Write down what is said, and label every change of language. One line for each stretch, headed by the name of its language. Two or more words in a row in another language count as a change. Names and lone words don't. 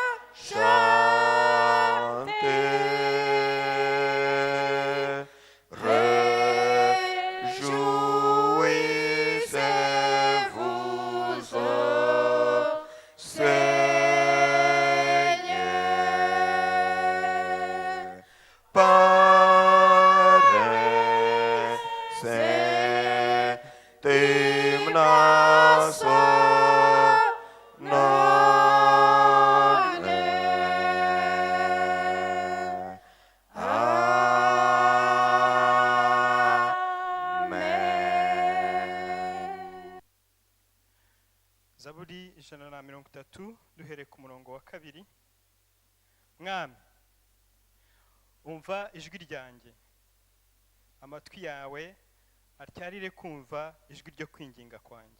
French: chantez, réjouissez-vous au Seigneur. Paraissez timnas non.
Kinyarwanda: Amen. Zaburi 130 duhereye ku murongo wa 2. Mwami, umva ijwi ryanjye, amatwi yawe atyarire kumva ijwi ryo kwinginga kwanjye.